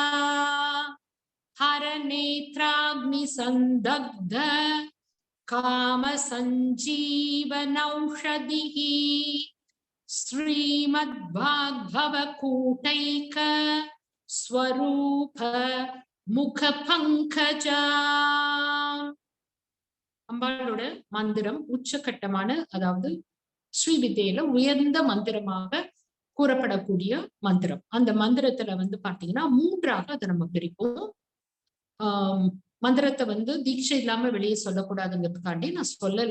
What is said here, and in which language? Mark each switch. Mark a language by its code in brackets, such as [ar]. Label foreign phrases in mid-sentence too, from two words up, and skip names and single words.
[sa] हर नेत्राग्नि संदग्ध काम संजीवनौषधिः श्रीमद् वाग्भवकूटैक स्वरूप मुख पंकजा। [ta] அம்பாளோட மந்திரம் உச்சகட்டமான, அதாவது ஸ்ரீவித்யில உயர்ந்த மந்திரமாக கூறப்படக்கூடிய மந்திரம். அந்த மந்திரத்துல பாத்தீங்கன்னா மூன்றாக அதை நம்ம பிரிப்போம். மந்திரத்தை தீட்சை இல்லாம வெளியே சொல்லக்கூடாதுங்கிறதுக்காண்டி நான் சொல்லல.